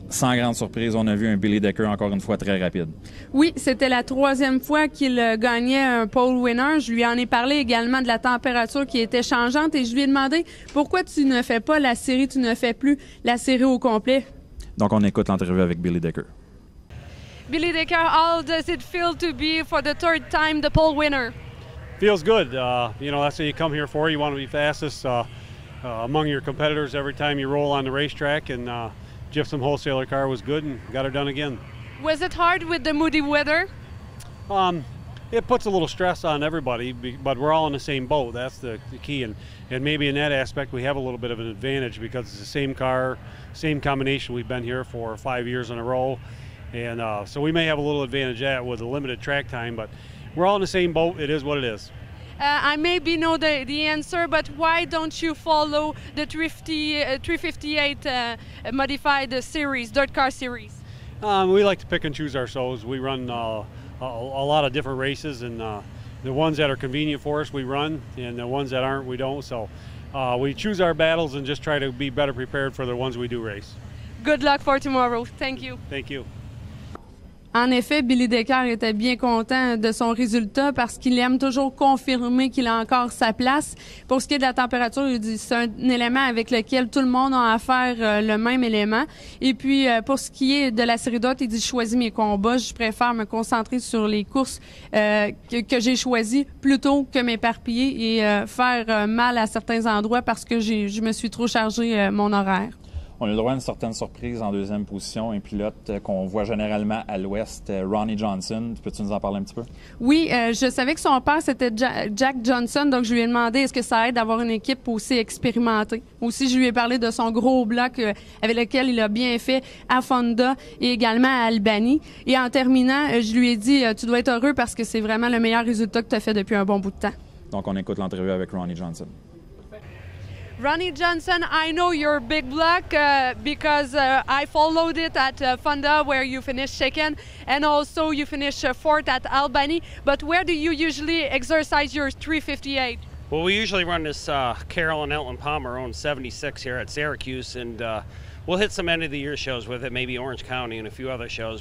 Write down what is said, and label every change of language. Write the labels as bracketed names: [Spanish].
[French] Sans grande surprise, on a vu un Billy Decker encore une fois très rapide. Oui, c'était la troisième fois qu'il gagnait un pole winner. Je lui en ai parlé également de la température qui était changeante et je lui ai demandé pourquoi tu ne fais pas la série, tu ne fais plus la série au complet. Donc on écoute l'entrevue avec Billy Decker. [English] Billy Decker, how does it feel to be for the third time the pole winner? Feels good. You know, that's what you come here for. You want to be fastest among your competitors every time you roll on the racetrack. And Gypsum Wholesaler car was good and got her done again. Was it hard with the moody weather? It puts a little stress on everybody, but we're all in the same boat. That's the key. And maybe in that aspect we have a little bit of an advantage because it's the same car, same combination. We've been here for 5 years in a row. And so we may have a little advantage at with a limited track time, but we're all in the same boat. It is what it is. I maybe know the answer, but why don't you follow the 358 modified series, dirt car series? We like to pick and choose our shows. We run a lot of different races, and the ones that are convenient for us, we run, and the ones that aren't, we don't. So we choose our battles and just try to be better prepared for the ones we do race. Good luck for tomorrow. Thank you. Thank you. [French] En effet, Billy Decker était bien content de son résultat parce qu'il aime toujours confirmer qu'il a encore sa place. Pour ce qui est de la température, il dit c'est un élément avec lequel tout le monde a à faire le même élément. Et puis, pour ce qui est de la série d'hôtes, il dit je choisis mes combats. Je préfère me concentrer sur les courses que j'ai choisies plutôt que m'éparpiller et faire mal à certains endroits parce que je me suis trop chargé mon horaire. On a le droit à une certaine surprise en deuxième position, un pilote qu'on voit généralement à l'ouest, Ronnie Johnson. Peux-tu nous en parler un petit peu? Oui, je savais que son père, c'était Jack Johnson, donc je lui ai demandé est-ce que ça aide d'avoir une équipe aussi expérimentée. Aussi, je lui ai parlé de son gros bloc avec lequel il a bien fait à Fonda et également à Albany. Et en terminant, je lui ai dit tu dois être heureux parce que c'est vraiment le meilleur résultat que tu as fait depuis un bon bout de temps. Donc, on écoute l'entrevue avec Ronnie Johnson. [English] Ronnie Johnson, I know your big block because I followed it at Fonda where you finished second and also you finished fourth at Albany. But where do you usually exercise your 358? Well, we usually run this Carol and Elton Palmer owned 76 here at Syracuse, and we'll hit some end-of-the-year shows with it, maybe Orange County and a few other shows.